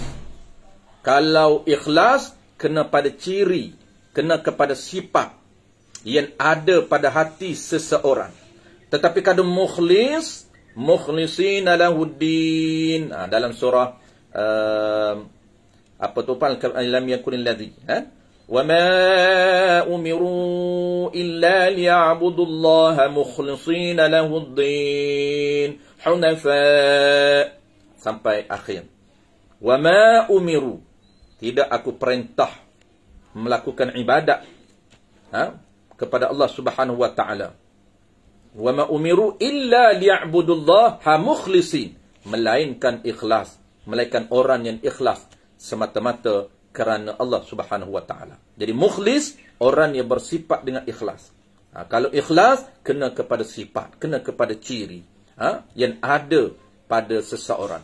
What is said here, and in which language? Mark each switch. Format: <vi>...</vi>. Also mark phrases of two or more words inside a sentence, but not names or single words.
<ms>Kalau ikhlas kena pada ciri, kena kepada sifat yang ada pada hati seseorang. Tetapi kalau mukhlis,</ms> <ar>مخلصين له الدين,</ar> <ms>dalam surah apa tu pan</ms> <ar>لم يكن الذي, وما أمروا إلا ليعبدوا الله مخلصين له الدين حنفاء</ar> <ms>sampai akhir.</ms> <ar>وما أمروا,</ar> <ms>tidak aku perintah melakukan ibadat kepada Allah</ms> <ar>سبحانه وتعالى. وما أمروا إلا ليعبدوا الله مخلصين,</ar> <ms>melainkan ikhlas, melainkan orang yang ikhlas semata-mata kerana Allah</ms> <ar>سبحانه وتعالى.</ar> <ms>Jadi mukhlis orang yang bersifat dengan ikhlas. Kalau ikhlas kena kepada sifat, kena kepada ciri yang ada pada seseorang.</ms>